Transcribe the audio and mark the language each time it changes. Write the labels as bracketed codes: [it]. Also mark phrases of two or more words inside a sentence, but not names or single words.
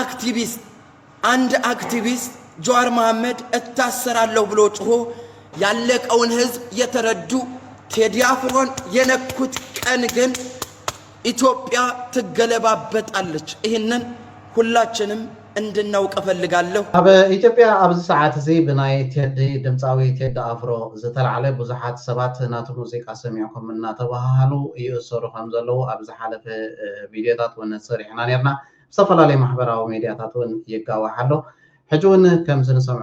[am] አክቲቪስት ጀዋር መሐመድ እታሰራለሁ ብሎ ጮሆ ያለቀውን ህዝብ የተረዱ ቴዲ አፍሮን የነኩት ቀን ግን ኢትዮጵያ ትገለባበጣለች። ይህንን ሁላችንም እንድናውቅ ፈልጋለሁ። [ti] ኣብ ኢትዮጵያ ኣብዚ ሰዓት እዚ ብናይ ቴዲ ድምፃዊ ቴዲ አፍሮ ዝተልዓለ ብዙሓት ሰባት ናቱ ሙዚቃ ሰሚዕኩም እናተባሃሉ ይእሰሩ ከም ዘለዉ ኣብ ዝሓለፈ ቪድዮታት እውን ሰሪሕና ነርና። ዝተፈላለዩ ማሕበራዊ ሚድያታት እውን ይጋዋሕ ኣሎ። ሕጂ እውን ከምዚ ንሰምዖ